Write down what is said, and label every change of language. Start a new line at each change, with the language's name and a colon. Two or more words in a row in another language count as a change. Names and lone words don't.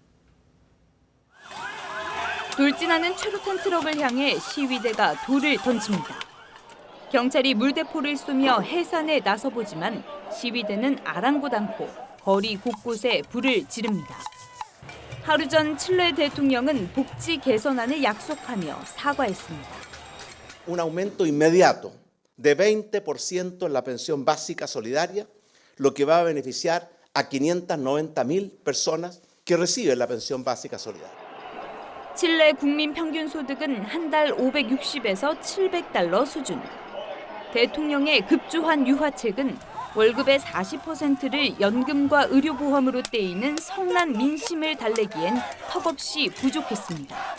Korean: 돌진하는 최루탄 트럭을 향해 시위대가 돌을 던집니다. 경찰이 물대포를 쏘며 해산에 나서보지만 시위대는 아랑곳 않고 거리 곳곳에 불을 지릅니다. 하루 전 칠레 대통령은 복지 개선안을 약속하며 사과했습니다.
Spanish: Un aumento inmediato de 20% en la pensión básica solidaria, lo que va a beneficiar a 590,000 personas que reciben la pensión básica solidaria.
Korean: 칠레 국민 평균 소득은 한 달 560에서 700달러 수준. 대통령의 급조한 유화책은 월급의 40%를 연금과 의료보험으로 떼이는 성난 민심을 달래기엔 턱없이 부족했습니다.